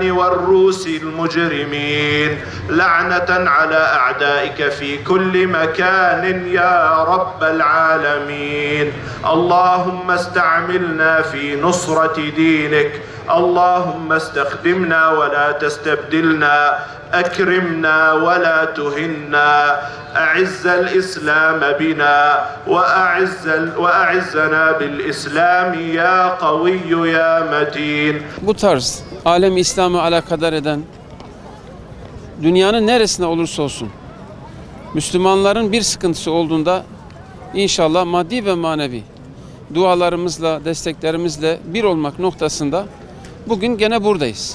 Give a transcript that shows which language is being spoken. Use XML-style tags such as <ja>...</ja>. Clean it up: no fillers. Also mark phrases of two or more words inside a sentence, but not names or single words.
<ar>والروس المجرمين لعنة على أعدائك في كل مكان يا رب العالمين اللهم استعملنا في نصرة دينك اللهم استخدمنا ولا تستبدلنا أكرمنا ولا تهنا أعز الإسلام بنا وأعزنا بالإسلام يا قوي يا متين.</ar> <tr>Bu tarz alem İslam'ı alakadar eden dünyanın neresinde olursa olsun Müslümanların bir sıkıntısı olduğunda inşallah maddi ve manevi dualarımızla, desteklerimizle bir olmak noktasında bugün gene buradayız.</tr>